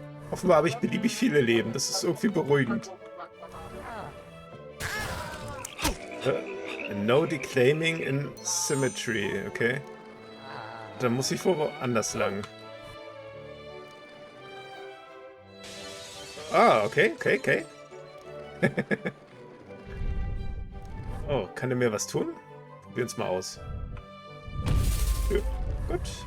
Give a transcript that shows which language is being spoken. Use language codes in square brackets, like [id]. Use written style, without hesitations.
[de] Offenbar habe ich beliebig viele Leben. Das ist irgendwie beruhigend. [en] No declaiming in symmetry. Okay. [de] Dann muss ich woanders lang. Okay. Oh, kann er mir was tun? Probieren es mal aus. Ja, gut.